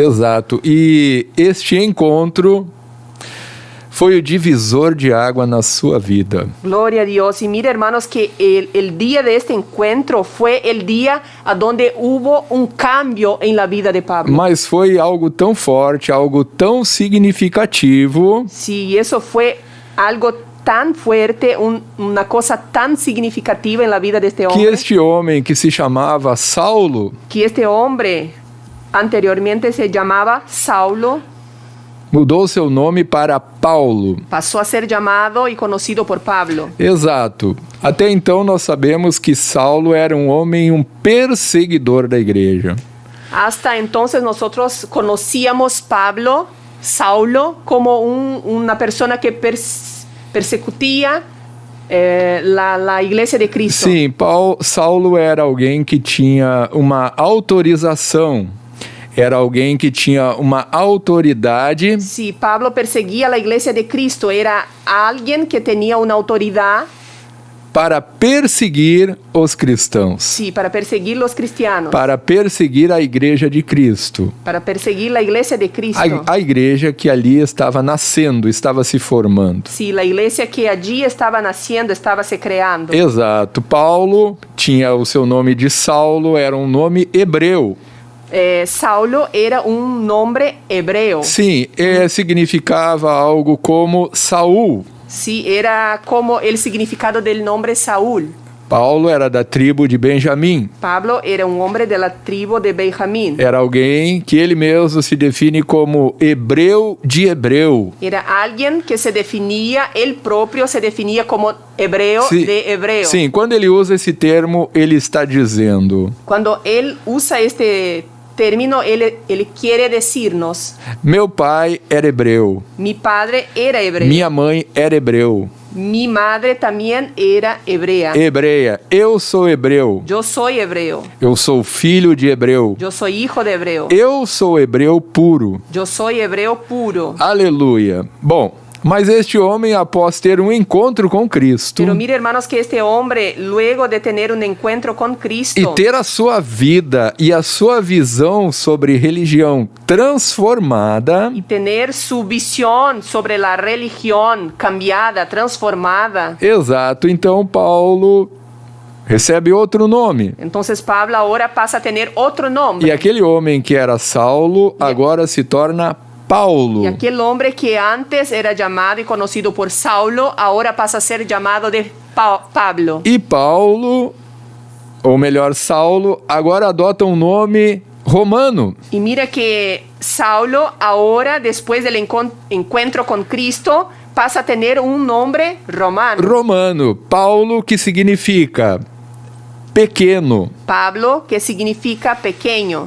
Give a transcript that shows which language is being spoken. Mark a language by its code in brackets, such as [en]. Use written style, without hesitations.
[pt] Exato. E este encontro foi o divisor de água na sua vida. [es] Gloria a Dios. Y mira, hermanos, que el día de este encuentro fue el día a donde hubo un cambio en la vida de Pablo. [pt] Mas foi algo tão forte, algo tão significativo, [es] Sí, eso fue algo tan fuerte, una cosa tan significativa en la vida de este que hombre, [pt] este homem que se chamava Saulo [es] que este hombre anteriormente se llamaba Saulo, [pt] mudou seu nome para Paulo. [es] pasó a ser llamado y conocido por Pablo. [pt] Exato. Até então nós sabemos que Saulo era um homem, um perseguidor da igreja. [es] Hasta entonces nosotros conocíamos Saulo, como una persona que persecutía la iglesia de Cristo. [pt] Sim, Saulo era alguém que tinha uma autorização, era alguém que tinha uma autoridade [es] Si Pablo perseguía la iglesia de Cristo, era alguien que tenía una autoridad, [pt] para perseguir os cristãos, [es] sí, para perseguir los cristianos, [pt] para perseguir a igreja de Cristo. [es] para perseguir la iglesia de Cristo. [pt] A igreja que ali estava nascendo, estava se formando. [es] Sí, la iglesia que allí estaba naciendo, estaba se creando. [pt] Exato. Paulo tinha o seu nome de Saulo, era um nome hebreu. [es] Saulo era un nombre hebreo. [pt] Sim, significava algo como Saul. [es] Sí, era como el significado del nombre Saúl. [pt] Paulo era da tribo de Benjamim. [es] Pablo era un hombre de la tribu de Benjamín. [pt] Era alguém que ele mesmo se define como hebreu de hebreu. [es] Era alguien que se definía, él propio se definía como hebreo de hebreo. [pt] Sim, quando ele usa esse termo, ele está dizendo: [es] Cuando él usa este término, él quiere decirnos: [pt] meu pai era hebreu, [es] mi padre era hebreo, [pt] minha mãe era hebreu, [es] mi madre también era hebrea, [pt] hebreia, eu sou hebreu, [es] yo soy hebreo, [pt] eu sou filho de hebreu, [es] yo soy hijo de hebreo, [pt] eu sou hebreu puro. [es] yo soy hebreo puro. [pt] Aleluia. Bom, mas este homem, após ter um encontro com Cristo [es] Pero mire, hermanos, que este hombre, luego de tener un encuentro con Cristo [pt] e ter a sua vida e a sua visão sobre religião transformada, [es] y tener su visión sobre la religión cambiada, transformada, [pt] exato, então Paulo recebe outro nome. [es] entonces Pablo ahora pasa a tener otro nombre. [pt] E aquele homem que era Saulo agora se torna Paulo. [es] Y aquel hombre que antes era llamado y conocido por Saulo, ahora pasa a ser llamado de Pablo. [pt] E Paulo, ou melhor, Saulo, agora adota um nome romano. [es] Y mira que Saulo ahora, después del encuentro con Cristo, pasa a tener un nombre romano. [pt] Romano. Paulo, que significa pequeno. [es] Pablo, que significa pequeño.